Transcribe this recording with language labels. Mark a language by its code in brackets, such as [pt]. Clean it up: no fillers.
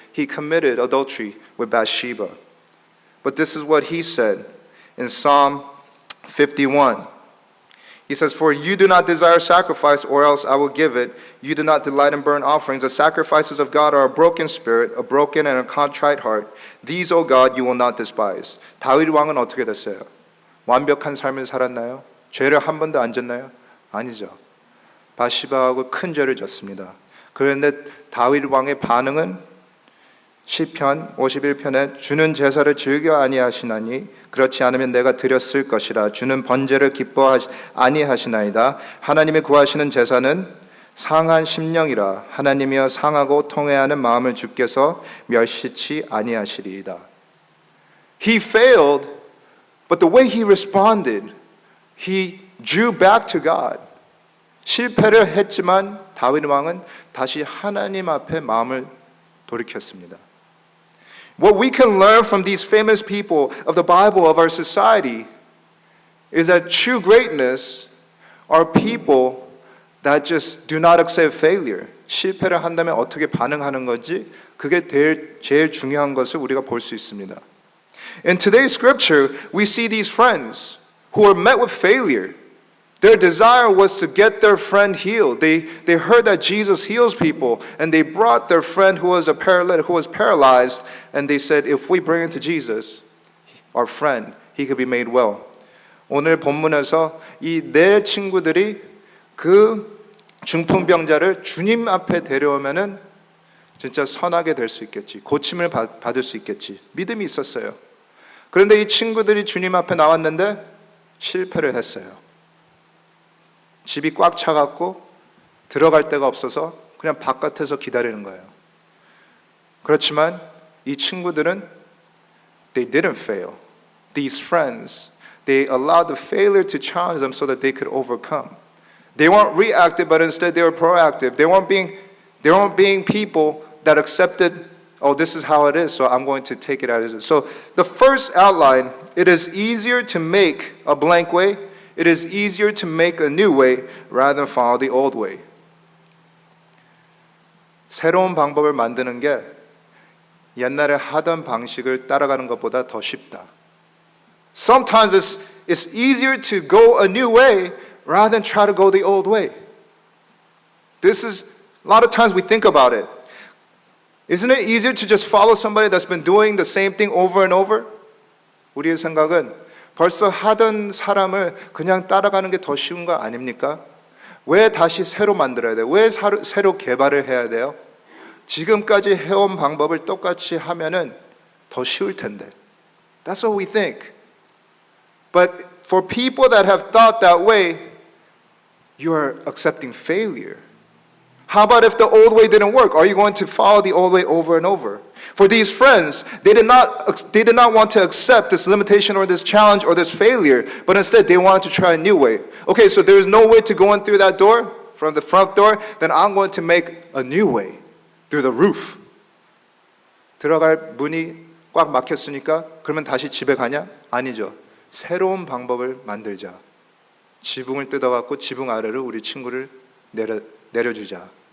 [en] He committed adultery with Bathsheba. But this is what he said in Psalm 51. He says, for you do not desire sacrifice, or else I will give it. You do not delight in burnt offerings. The sacrifices of God are a broken spirit, a broken and a contrite heart. These, O God, you will not despise. [ko] 다윗 왕은 어떻게 됐어요? 완벽한 삶을 살았나요? 죄를 한 번도 안 졌나요? 아니죠. 바시바하고 큰 죄를 졌습니다. 그런데 다윗 왕의 반응은 시편 51편에 주는 제사를 즐겨 아니하시나니 그렇지 않으면 내가 드렸을 것이라 주는 번제를 기뻐 아니하시나이다. 하나님이 구하시는 제사는 상한 심령이라 하나님이여 상하고 통회하는 마음을 주께서 멸시치 아니하시리이다. [en] He failed, but the way he responded, he drew back to God. [ko] 실패를 했지만 다윗 왕은 다시 하나님 앞에 마음을 돌이켰습니다. [en] What we can learn from these famous people of the Bible, of our society, is that true greatness are people that just do not accept failure. [ko] 실패를 한다면 어떻게 반응하는 건지 그게 제일 중요한 것을 우리가 볼 수 있습니다. [en] In today's scripture, we see these friends who were met with failure. Their desire was to get their friend healed. They heard that Jesus heals people, and they brought their friend who was a paralytic, who was paralyzed, and they said, if we bring him to Jesus, our friend, he could be made well. [ko] 오늘 본문에서 이 네 친구들이 그 중풍병자를 주님 앞에 데려오면은 진짜 선하게 될 수 있겠지, 고침을 받을 수 있겠지, 믿음이 있었어요. 그런데 이 친구들이 주님 앞에 나왔는데 실패를 했어요. 집이 꽉 차갖고 들어갈 데가 없어서 그냥 바깥에서 기다리는 거예요. 그렇지만 이 친구들은 [en] they didn't fail. These friends, they allowed the failure to challenge them so that they could overcome. They weren't reactive, but instead they were proactive. They weren't being people that accepted, oh, this is how it is, so I'm going to take it as it is. So the first outline, it is easier to make a blank way. It is easier to make a new way rather than follow the old way. [ko] 새로운 방법을 만드는 게 옛날에 하던 방식을 따라가는 것보다 더 쉽다. [en] Sometimes it's easier to go a new way rather than try to go the old way. This is, a lot of times we think about it. Isn't it easier to just follow somebody that's been doing the same thing over and over? [ko] 우리의 생각은 벌써 하던 사람을 그냥 따라가는 게 더 쉬운 거 아닙니까? 왜 다시 새로 만들어야 돼요? 왜 새로 개발을 해야 돼요? 지금까지 해온 방법을 똑같이 하면은 더 쉬울 텐데. [en] That's what we think. But for people that have thought that way, you're accepting failure. How about if the old way didn't work? Are you going to follow the old way over and over? For these friends, they did not want to accept this limitation or this challenge or this failure, but instead they wanted to try a new way. Okay, so there's no way to go in through that door, from the front door, then I'm going to make a new way through the roof. [ko] 들어갈 문이 꽉 막혔으니까 그러면 다시 집에 가냐? 아니죠. 새로운 방법을 만들자. 지붕을 뜯어갖고 지붕 아래로 우리 친구를 내려주자.